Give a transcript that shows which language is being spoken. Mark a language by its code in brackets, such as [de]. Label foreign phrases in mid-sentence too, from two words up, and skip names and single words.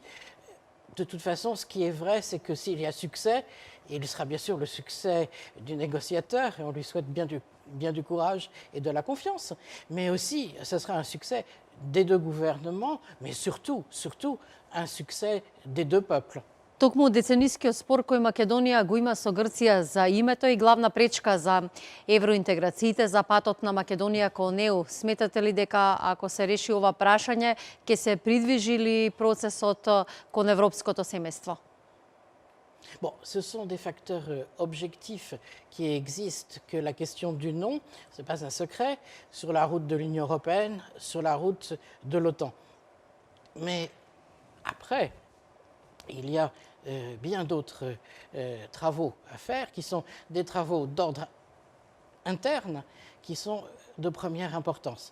[fr] De toute façon, ce qui est vrai, c'est que s'il y a succès, il sera bien sûr le succès du négociateur, et on lui souhaite bien du courage et de la confiance, mais aussi ce sera un succès des deux gouvernements, mais surtout un succès des deux peuples. [mk] Токму деценискиот спор кој Македонија го има со Грција за името и главна пречка за евроинтеграциите, за патот на Македонија кон ЕУ. Сметате ли дека ако се реши ова прашање, ќе се придвижи ли процесот кон европското семејство? [fr] Bon, ce sont des facteurs objectifs qui existent, que la question du non, ce n'est pas un secret, sur la route de l'Union européenne, sur la route de l'OTAN. Mais après, il y a bien d'autres travaux à faire, qui sont des travaux d'ordre interne, qui sont de première importance.